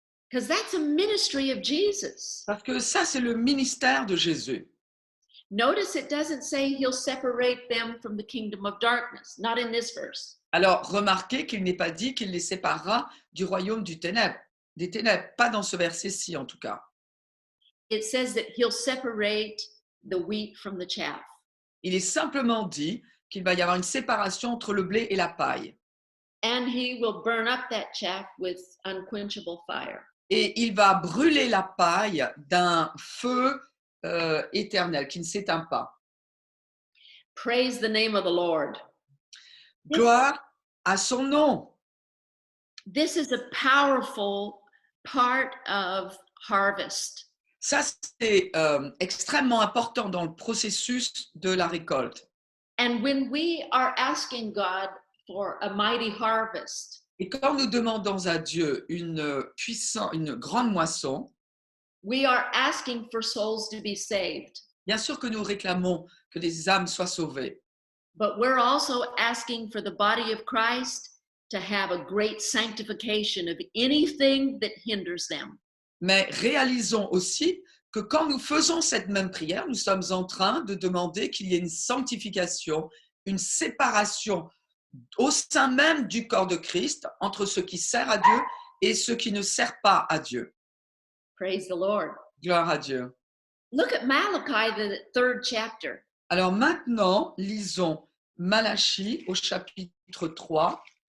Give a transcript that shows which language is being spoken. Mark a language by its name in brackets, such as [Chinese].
[English] because that's a ministry of Jesus. [French] parce que ça c'est le ministère de Jésus. [English] Notice it doesn't say he'll separate them from the kingdom of darkness, not in this verse. [French] Alors remarquez qu'il n'est pas dit qu'il les séparera du royaume des ténèbres, pas dans ce verset-ci en tout cas. [English] It says that he'll separate the wheat from the chaff. [French] Il est simplement dit qu'il va y avoir une séparation entre le blé et la paille. [English] And he will burn up that chaff with unquenchable fire. [French] Et il va brûler la paille d'un feu éternel qui ne s'éteint pas. [English] Praise the name of the Lord. [French] Gloire à son nom. [English] This is a powerful part of harvest. [French] Ça, c'est extrêmement important dans le processus de la récolte. [English] And when we are asking God for a mighty harvest, [French] Et quand nous demandons à Dieu une grande moisson, [English] we are asking for souls to be saved. [French] bien sûr que nous réclamons que les âmes soient sauvées. [English] But we're also asking for the body of Christ to have a great sanctification of anything that hinders them. [French] Mais réalisons aussi que quand nous faisons cette même prière, nous sommes en train de demander qu'il y ait une sanctification, une séparation au sein même du corps de Christ entre ce qui sert à Dieu et ce qui ne sert pas à Dieu. [English] Praise the Lord. [French] Gloire à Dieu. [English] Look at Malachi, the 3rd chapter. [French] Alors maintenant, lisons Malachie au chapitre 3.